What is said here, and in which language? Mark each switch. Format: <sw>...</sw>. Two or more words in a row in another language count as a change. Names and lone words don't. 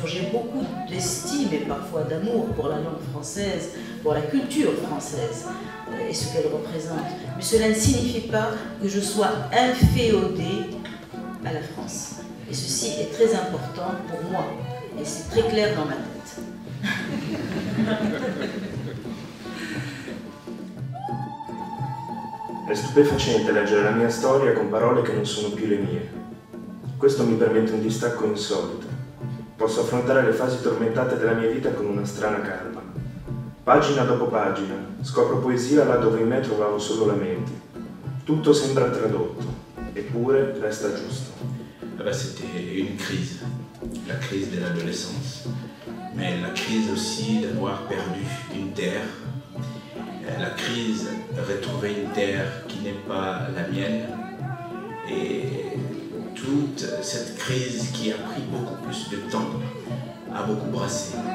<fr>J'ai beaucoup d'estime et parfois d'amour pour la langue française, pour la culture française et ce qu'elle représente. Mais cela ne signifie pas que je sois inféodée à la France. Et ceci est très important pour moi. Et c'est très clair dans ma tête.</fr> <it>È stupefacente leggere la mia storia con parole che non sono più le mie. Questo mi permette un distacco insolito. Posso affrontare le fasi tormentate della mia vita con una strana calma. Pagina dopo pagina, scopro poesia là dove in me trovavo solo lamenti. Tutto sembra tradotto, eppure resta giusto.</it> <fr>C'était une crise, la crise de l'adolescence, mais la crise aussi d'avoir perdu une terre, la crise de retrouver une terre qui n'est pas la mienne, et toute cette crise qui a pris beaucoup plus de temps a beaucoup brassé.</fr>